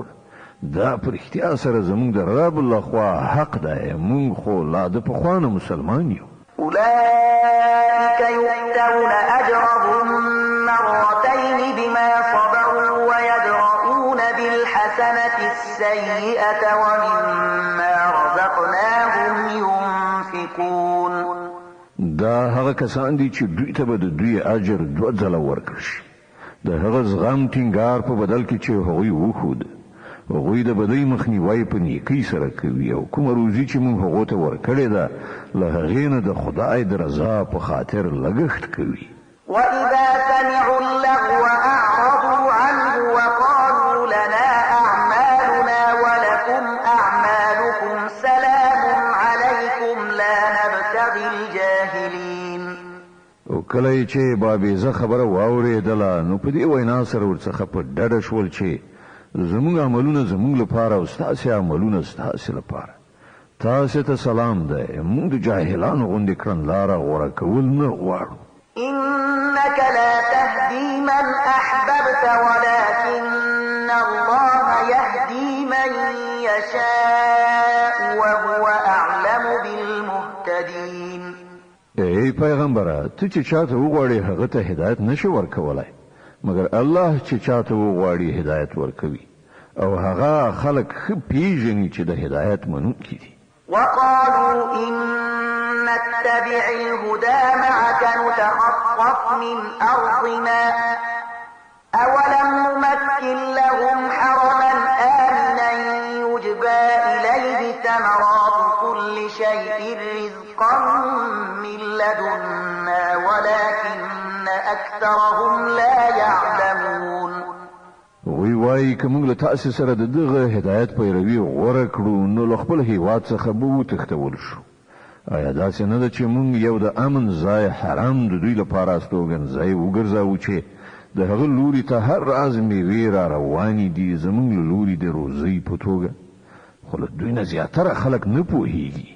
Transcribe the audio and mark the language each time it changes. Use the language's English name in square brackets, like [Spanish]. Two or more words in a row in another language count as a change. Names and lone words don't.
[Pashto] دا په رښتیا سره زموږ د رب لخوا حق دی موږ خو لا د پخوا نه مسلمان یو. [Arabic] أولئك يؤتون أجرهم مرتين بما صبروا ويدرؤون بالحسنة السيئة ومما رزقناهم ينفقون. [Pashto] دا هغه کسان دي چې دوی ته به د دوی اجر دوه ځله ورکړل شي د هغه زغم ټینګار په بدل کې چې هغوی وښود. هغوی د بدۍ مخنیوی په نیکۍ سره کوي او کومه روزي چې موږ هغو ته ورکړې ده له هغې نه د خدای د رضا په خاطر لګښت کوي. [Arabic] وإذا سمعوا اللغو أعرضوا عنه وقالوا لنا أعمالنا ولكم أعمالكم سلام عليكم لا نبتغي الجاهلين. [Pashto] او کله چې بابیزه خبره واورېدله نو په دې وینا سره ورڅخه په ډډه شول چې زموږ عملونه زموږ لپاره او ستاسې عملونه ستاسې لپاره. تاسې ته سلام دی موږ د جاهلانو غوندې کړنلاره غوره کول نه غواړو. [Arabic] إنك لا تهدي من أحببت ولكن الله يهدي من يشاء وهو أعلم بالمهتدين. [Pashto] ای پیغمبره ته چې چاته وغواړې هغه ته هدایت نشي ورکولای مګر الله چې چاته وغواړي هدایت ورکوي او هغه خلق ښه پیژني چې د هدایت منونکي دي. [Arabic] وقالوا إن نتبع الهدى معك نتخطف من أرضنا أولم نمكن لهم حرما آمنا يجبى إليه ثمرات كل شيء رزقا من لدنا ولكن أكثرهم لا يعلمون. [Pashto] وی وای کوم له تاسو سره د دغه هدایت پیروي غوړه کړو نو له خپل هیواد څخه به وتښتول شو. آیا داسې نه ده چې موږ یو د امن ځای حرام د دوی لپاره استوګنځای وګرځاو چې د هغه لوري ته هر راز میوې را روانې دي زموږ له لوري د روزۍ په توګه خو له دوی نه زیاتره خلک نه پوهېږي.